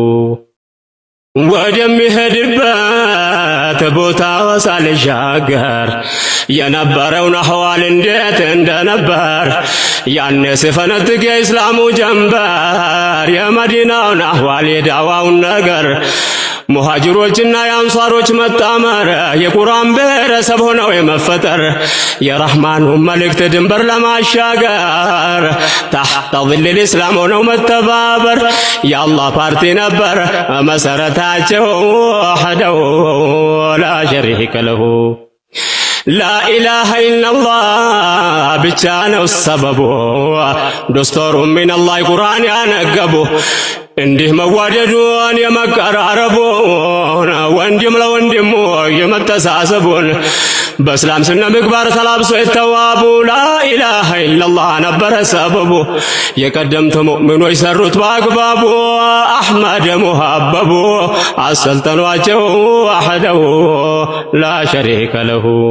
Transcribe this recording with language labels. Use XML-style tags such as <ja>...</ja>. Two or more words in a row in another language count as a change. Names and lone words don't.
<am>ወደሚሄድበት ቦታ ሳልሻገር የነበረውን አህዋል እንዴት እንደነበር ያኔ ሲፈነጥቅ የእስላሙ ጀንበር፣ የመዲናውን አህዋል የዳዋውን ነገር፣ ሙሃጅሮችና የአንሷሮች መጣመር፣ የቁርአን ብሔረሰብ ሆነው የመፈጠር፣ የረህማኑ መልእክት ድንበር ለማሻገር</am> <ar>تحت ظل الإسلام</ar> <am>ሆነው መተባበር፣ የአላህ ፓርቲ ነበር መሰረታቸው</am> <ar>وحده لا شريك له። لا إله إلا الله</ar> <am>ብቻ ነው ሰበቡ፣</am> <ar>دستوره من الله</ar> <am>ቁርአን ያነገቡ። እንዲህ መዋደዱን የመቀራረቡን፣ ወንድም ለወንድሙ የመተሳሰቡን፣ በእስላም ስነ ምግባር ተላብሶ የተዋቡ።</am> <ar>لا إله إلا الله</ar> <am>ነበረ ሰበቡ፣ የቀደምት ሙእሚኖች ሰሩት በአግባቡ። አሕመድ ሙሐበቡ አሰልጠኗቸው</am> <ar>وحده لا شريك له።</ar>